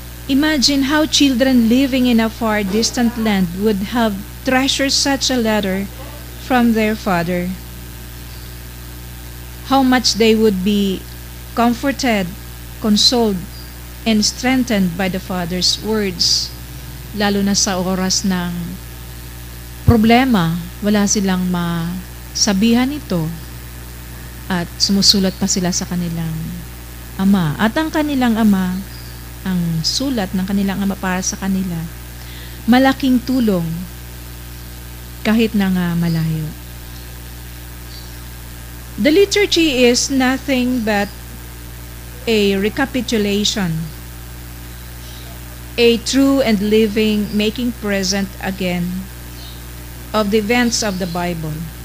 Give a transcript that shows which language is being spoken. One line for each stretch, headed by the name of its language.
English: Imagine how children living in a far distant land would have treasured such a letter from their father. How much they would be comforted, consoled, and strengthened by the father's words.
Filipino: Lalo na sa oras ng problema, wala silang masabihan ito at sumusulat pa sila sa kanilang ama. At ang kanilang ama, ang sulat ng kanilang ama para sa kanila, malaking tulong kahit na nga malayo.
English: The liturgy is nothing but a recapitulation, a true and living making present again of the events of the Bible.